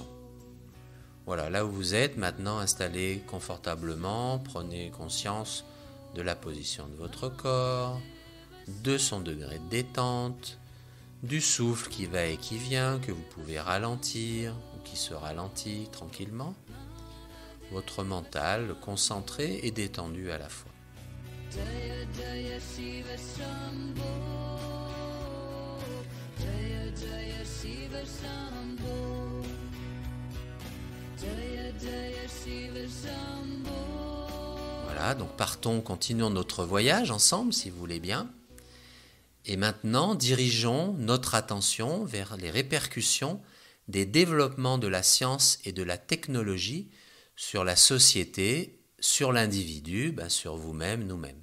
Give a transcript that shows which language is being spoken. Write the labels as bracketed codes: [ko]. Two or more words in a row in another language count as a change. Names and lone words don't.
[fr] Voilà, là où vous êtes, maintenant installé confortablement, prenez conscience de la position de votre corps, de son degré de détente, du souffle qui va et qui vient, que vous pouvez ralentir ou qui se ralentit tranquillement. Votre mental concentré et détendu à la fois. [sa] जय जय शिव शम्भो, जय जय शिव शम्भो, जय जय शिव शम्भो. [fr] Voilà, donc partons, continuons notre voyage ensemble si vous voulez bien. Et maintenant, dirigeons notre attention vers les répercussions des développements de la science et de la technologie sur la société, sur l'individu, sur vous-même, nous-mêmes.